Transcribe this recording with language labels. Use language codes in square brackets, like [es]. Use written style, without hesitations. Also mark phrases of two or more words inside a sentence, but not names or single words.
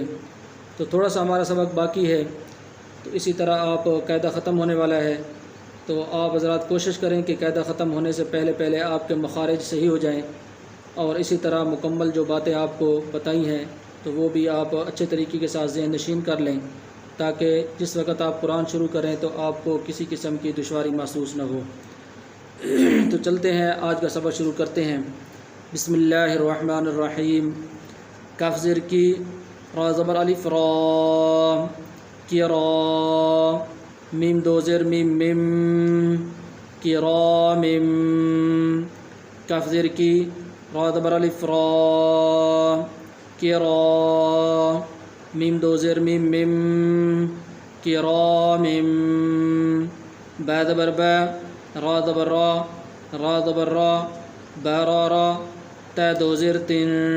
[ur] تو تھوڑا سا ہمارا سبق باقی ہے، تو اسی طرح آپ قاعدہ ختم ہونے والا ہے، تو آپ حضرات کوشش کریں کہ قاعدہ ختم ہونے سے پہلے آپ کے مخارج صحیح ہو جائیں، اور اسی طرح مکمل جو باتیں آپ کو بتائی ہیں تو وہ بھی آپ اچھے طریقے کے ساتھ ذہن نشین کر لیں، تاکہ جس وقت آپ قرآن شروع کریں تو آپ کو کسی قسم کی دشواری محسوس نہ ہو۔ تو چلتے ہیں، آج کا سبق شروع کرتے ہیں۔ [ar] بسم اللہ الرحمن الرحیم۔ [ur] کاف زیر کی، را زبر الف را، کی را، میم دو زیر میم میم، کی را میم، کاف زیر کی، را زبر الف را، کی را، میم دو زیر میم میم، کی را میم، با زبر با، را زبر را، را زبر را، با را را، تا دو زیر تن،